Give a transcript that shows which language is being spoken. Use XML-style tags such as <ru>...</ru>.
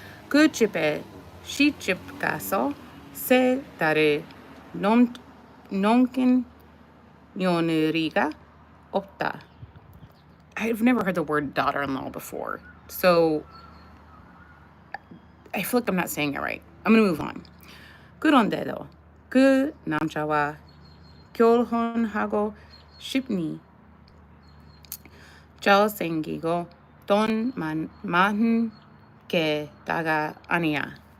<ko>그 집에 시집 가서 3달을 넘긴 며느리가 없다.</ko> <en>I've never heard the word daughter-in-law before, so I feel like I'm not saying it right. I'm gonna move on.</en> <ko>그런데도 그 남자와 결혼하고 싶니? 잘생기고 돈 많은 게 다가 아니야.</ko>